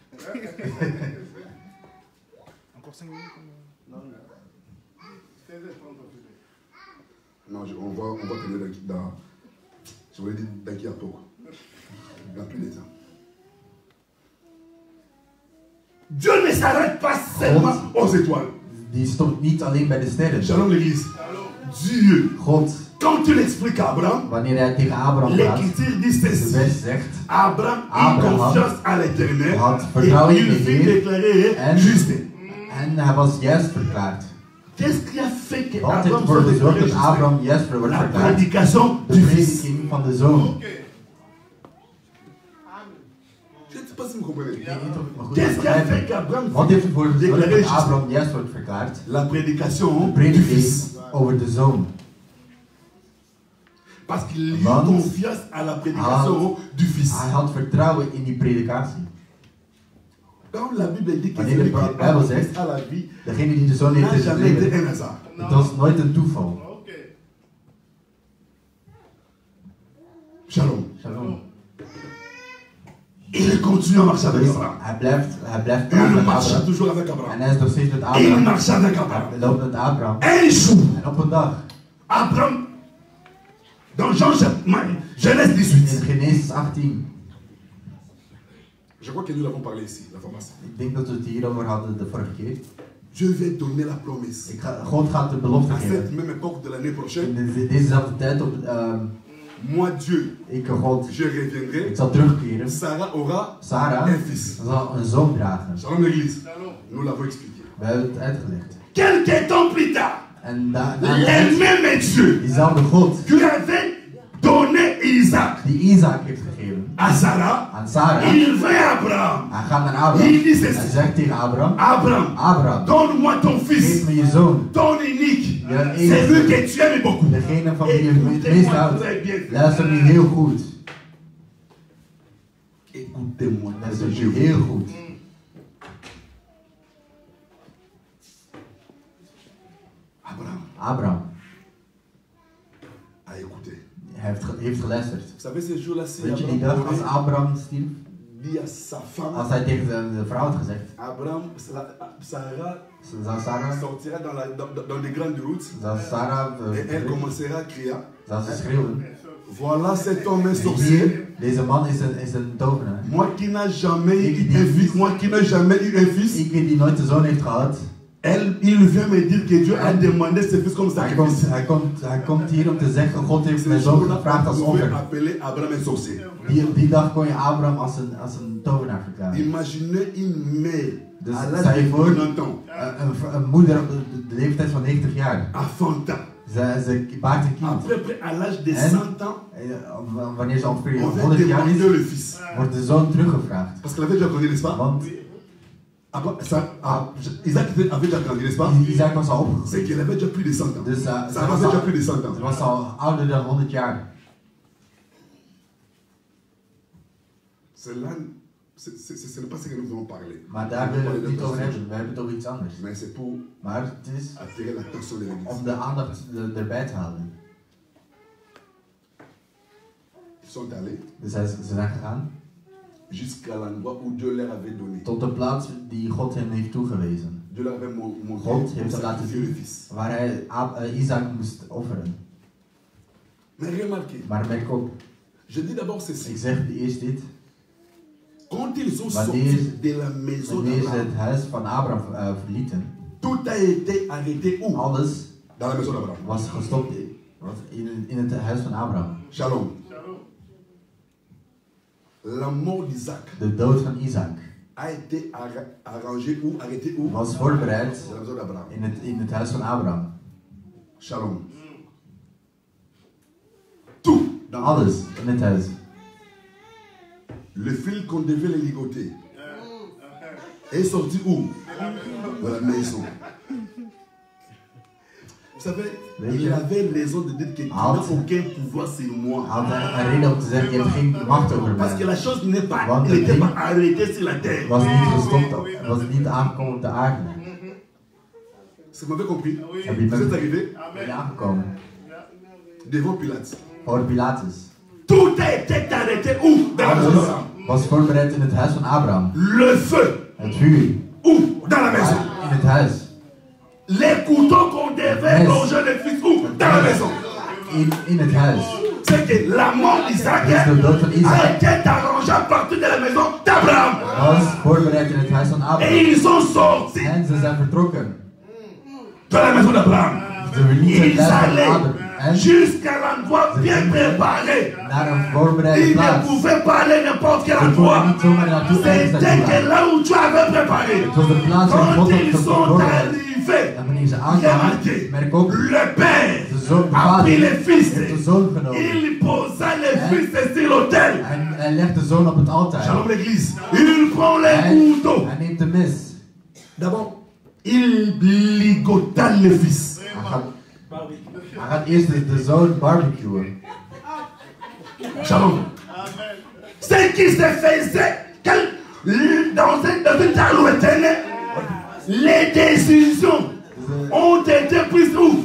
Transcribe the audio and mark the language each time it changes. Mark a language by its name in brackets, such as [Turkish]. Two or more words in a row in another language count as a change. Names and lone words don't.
[French] Encore 5 minutes? Non. Non, on va tenir dans. Je voulais dire dans qui à peu. Dans tous les temps. Dieu ne s'arrête pas seulement aux étoiles. [Dutch] Die stopt niet alleen bij de sterren. [French] Shalom l'église. Dieu. [Dutch] God, [French] Quand tu l'expliques à Abraham, [Dutch] wanneer hij tegen Abraham praat, [French] l'Écriture dit de ceci. [Dutch] vers zegt, [French] Abraham eut confiance à l'Éternel et il fut déclaré juste. [Dutch] En hij was juist verklaard. [French] Qu'est-ce qui a fait que [Dutch] Wat heeft [French] Abraham [Dutch] ervoor [French] soit [Dutch] gezorgd [French] déclaré [Dutch] dat [French] juste? [Dutch] Abraham juist wordt [French] La [Dutch] verklaard? [French] prédication [Dutch] De [French] du Fils. [Dutch] prediking van de Zoon. [French] Je ne sais pas si vous comprenez. [Dutch] Ik weet niet of ik me goed [French] Qu'est-ce qui a fait [Dutch] begrijp. [French] qu'Abraham [Dutch] Wat heeft ervoor [French] fut [Dutch] gezorgd [French] déclaré [Dutch] dat [French] juste? [Dutch] Abraham juist wordt verklaard? [French] La prédication [Dutch] De [French] du Fils. [Dutch] prediking over de Zoon. [French] Parce qu'il eut [Dutch] Want [French] confiance à la prédication du Fils. [Dutch] Hij had vertrouwen in die predikatie. [French] Quand la Bible dit que [Dutch] Wanneer [French] celui [Dutch] de [French] qui [Dutch] Bijbel [French] a [Dutch] zegt, [French] à la vie [Dutch] degene die de Zoon heeft [French] n'a [Dutch] is het [French] jamais été [Dutch] leven. [French] un hasard. [Dutch] Het was nooit een toeval. [French] Shalom. [Dutch] Shalom. [French] Il continue à marcher avec [Dutch] Dus [French] Abraham. [Dutch] hij blijft praten [French] Il [Dutch] met [French] marcha [Dutch] Abraham. [French] toujours avec Abraham. [Dutch] En hij is nog steeds met [French] Et il [Dutch] Abraham. [French] marcha avec Abraham. [Dutch] Hij loopt met Abraham. [French] Un jour, [Dutch] En op een dag, [French] Abraham, dans Genèse [Dutch] in [French] 18, [Dutch] Genesis 18, [French] Je crois que nous l'avons parlé ici, la formation. [Dutch] ik denk dat we het hierover hadden de vorige keer. [French] Dieu va donner la promesse. [Dutch] God gaat de belofte [French] À cette [Dutch] geven. [French] même époque de l'année [Dutch] In [French] prochaine, [Dutch] dezezelfde tijd, [French] moi Dieu, [Dutch] ik God, [French] je reviendrai. [Dutch] ik zal terugkeren. [French] Sarah aura [Dutch] Sarah [French] un fils. [Dutch] zal een zoon dragen. [French] Shalom l'église. Nous l'avons expliqué. [Dutch] We hebben het uitgelegd. [French] quelques temps plus tard, [Dutch] En [French] le même Dieu [Dutch] diezelfde God [French] qui avait donné Isaac [Dutch] die Isaac heeft gegeven [French] à Sarah, [Dutch] aan Sarah, [French] il vint à Abraham. [Dutch] hij gaat naar Abraham. [French] Il dit [Dutch] Hij [French] ceci: [Dutch] zegt tegen Abraham, [French] Abraham, [Dutch] Abraham, [French] donne-moi ton [Dutch] geef [French] fils, [Dutch] me je zoon. [French] ton unique, [Dutch] Ja, [French] celui que tu aimes beaucoup. [Dutch] Degene van wie je het meest [French] Écoutez-moi [Dutch] houdt. [French] très bien. [Dutch] Luister nu heel goed. [French] Écoutez-moi, [Dutch] Luister nu heel goed. [French] Abraham [Dutch] Abraham [French] a écouté. [Dutch] heeft geluisterd. [French] Vous savez, ces jours-là, si [Dutch] Weet je die dag als [French] Abraham [Dutch] Abraham stierf? [French] dit à sa femme, [Dutch] Als hij tegen de vrouw had gezegd, [French] Abraham, Sarah [Dutch] zou Sarah, [French] sortira dans les grandes routes [Dutch] zou Sarah, [French] et elle commencera à crier. [Dutch] zou ze schreeuwen. [French] Voilà cet homme est sorcier. [Dutch] Hier, deze man is een tovenaar. [French] Moi qui n'ai jamais eu un fils, moi qui n'ai jamais eu un fils, [Dutch] Ik die nooit een zoon heeft gehad. [French] il vient me dire que Dieu a demandé ce fils comme sacrifice. [Dutch] Hij komt hier om te zeggen, God heeft mijn [French] Ce [Dutch] zoon [French] jour-là, [Dutch] gevraagd als [French] vous pouvez [Dutch] offer. [French] appeler Abraham un sorcier. [Dutch] Die dag kon je Abraham als een tovenaar verklaren. [French] Imaginez une mère [Dutch] Dus [French] à [Dutch] stel [French] l'âge [Dutch] je [French] de [Dutch] voor, [French] 90 ans, [Dutch] een moeder op de leeftijd van 90 jaar. [French] À Fanta. [Dutch] Ze baart een kind. [French] Après, à l'âge de [Dutch] En [French] 100 ans, [Dutch] wanneer ze ongeveer [French] on va [Dutch] 100 jaar [French] demander [Dutch] is, [French] le fils. [Dutch] wordt de zoon teruggevraagd. [French] parce qu'elle avait déjà grandi, n'est-ce pas? [Dutch] Want [French] Isaac avait déjà grandi, n'est-ce pas? [Dutch] Isaac was al opgegroeid. [French] C'est qu'elle avait déjà plus de 100 ans. [Dutch] Dus [French] Ça avait déjà plus de 100 ans. [Dutch] ze was al ouder dan 100 jaar. [French] Cela, ce n'est pas ce que nous allons parler. [Dutch] Maar daar willen we het niet over hebben. We hebben het over iets anders. [French] Mais c'est pour [Dutch] Maar het is [French] attirer l'attention de l'Église. [Dutch] om de aandacht erbij te houden. [French] Ils sont allés [Dutch] Dus ze zijn gegaan [French] jusqu'à l'endroit où Dieu leur avait donné. [Dutch] tot de plaats die God hem heeft toegewezen. [French] Dieu leur avait montré [Dutch] God heeft [French] où [Dutch] hem laten [French] sacrifier le [Dutch] zien [French] fils. [Dutch] waar hij Isaac moest offeren. [French] Mais remarquez, [Dutch] Maar merk op, [French] je dis d'abord [Dutch] ik [French] ceci. [Dutch] zeg eerst dit. [French] Quand ils ont [Dutch] Wanneer- [French] sorti de la maison [Dutch] Wanneer ze [French] d'Abraham, [Dutch] het huis van Abraham verlieten, [French] tout a été arrêté où? [Dutch] alles [French] Dans la maison d'Abraham. [Dutch] was gestopt in het huis van Abraham. [French] Shalom. La mort d'Isaac [Dutch] De dood van Isaac [French] a été arrangée où? Arrêtée où? [Dutch] was voorbereid [French] Dans la maison d'Abraham. [Dutch] in het huis van Abraham. [French] Shalom. Tout. Dans [Dutch] Alles in het huis. [French] Le fil qu'on devait les ligoter est sorti où? De la maison. savez, il avait raison de dire que tu n'as aucun pouvoir sur moi. Parce que la chose n'était pas arrêtée sur la terre. Vous m'avez compris? Vous êtes arrivé devant Pilate. Tout a été arrêté où? Dans la maison. [Dutch] Was voorbereid in het huis van Abraham. [French] Le feu. [Dutch] Het vuur. [French] Où? Dans la maison. [Dutch] In het huis. [French] Les couteaux qu'on devait longer le fils où? Dans la maison. [Dutch] In het huis. [French] C'est que la mort d'Isaac a été arrangée à partir de la maison d'Abraham. [Dutch] Was voorbereid in het huis van Abraham. [French] Et ils sont sortis. [Dutch] En ze zijn vertrokken. [French] De la maison d'Abraham. Ils allaient jusqu'à l'endroit bien préparé. Ils ne pouvaient pas aller n'importe quel endroit. C'était que là où tu avais préparé. Quand ils sont arrivés, remarquez, le père a pris les fils. Il posa les fils sur l'autel. Shalom l'église. Il prend les couteaux. D'abord, il ligota le fils. [Dutch] Hij gaat eerst de zoon barbecuen. [French] Shalom. Ce qui se faisait dans une talouette, les décisions ont été prises où?